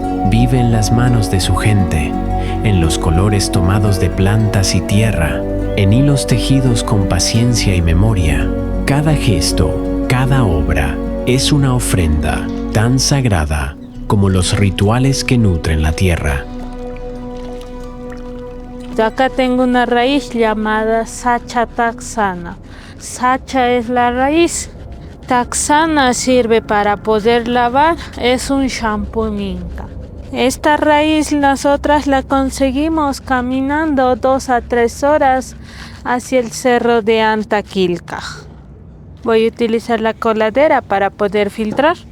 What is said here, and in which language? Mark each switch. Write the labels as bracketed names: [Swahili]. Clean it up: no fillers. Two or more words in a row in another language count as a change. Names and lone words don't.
[Spanish] Vive en las manos de su gente, en los colores tomados de plantas y tierra, en hilos tejidos con paciencia y memoria. Cada gesto, cada obra, es una ofrenda tan sagrada como los rituales que nutren la tierra. Acá tengo una raíz llamada Sacha taxana. Sacha es la raíz. Taxana sirve para poder lavar, es un shampoo inca. Esta raíz nosotras la conseguimos caminando 2 a 3 horas hacia el cerro de Antaquilca. Voy a utilizar la coladera para poder filtrar.